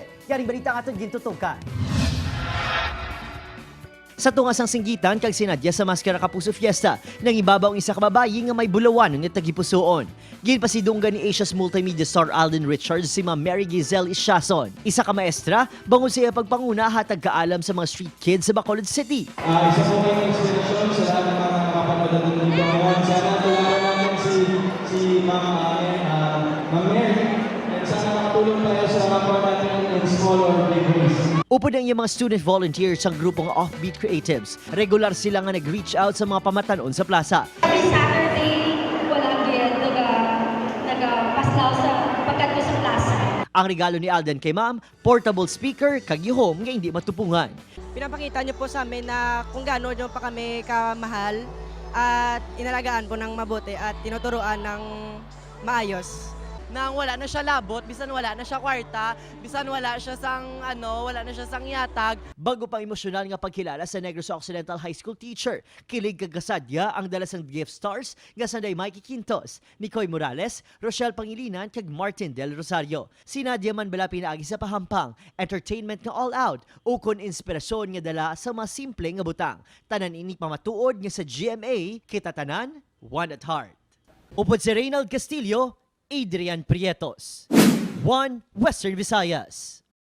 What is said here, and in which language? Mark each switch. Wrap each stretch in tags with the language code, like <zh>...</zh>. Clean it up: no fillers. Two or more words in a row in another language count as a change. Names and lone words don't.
<hil>Yaring balita nga itong gintutukan. Sa tungas ang singgitan kag sinadya sa Maskara Kapuso Fiesta nang ibabaw ang isa ka babayi nga may bulawan ng tagipusoon. Ginpasidunggan ni</hil> <en>Asia's multimedia star</en> <hil>Alden Richards si Ma'am Mary Giselle Isyason. Isa ka maestra, bangon siya pagpanguna hatag kaalam sa mga street kids sa Bacolod City.</hil> <tl>Isa po kayong inspirasyon sa lahat ng mga kapanood natin dito ngayon. Sana tulungan natin si Ma'am Mary at sana makatulong tayo sa kapwa natin</tl> <en>in small or big ways.</en> <hil>Upod ang iyang mga</hil> <en>student volunteers</en> <hil>sa grupong Offbeat Creatives. Regular sila nga nag-reach out sa mga pamatanon sa plaza.</hil> <en>Every Saturday,</en> <hil>walang gid nagapaslaw sa pagkat ko sa plaza. Ang regalo ni Alden kay Ma'am, portable speaker kag home nga hindi matupungan.</hil> <tl>Pinapakita niyo po sa amin na kung gaano niyo pa kami kamahal at inalagaan po ng mabuti at tinuturuan ng maayos.</tl> <hil>Nang wala na siya labot, bisan wala na siya kwarta, bisan wala siya sang yatag. Bago pang emosyonal nga pagkilala sa Negros Occidental High School teacher, kilig kag kasadya ang dala sang Gift Stars nga sanday Mikey Quintos, Nicoy Morales, Rochelle Pangilinan kag Martin Del Rosario. Si Nadia man bala pinaagi sa pahampang, entertainment nga all out, ukon inspirasyon nga dala sa mga simple nga butang. Tanan ini pamatuod nga sa GMA, kita tanan,</hil> <en>one at heart.</en> <hil>Upod si Reynald Castillo, Adrian Prietos. 1 Western Visayas.</hil>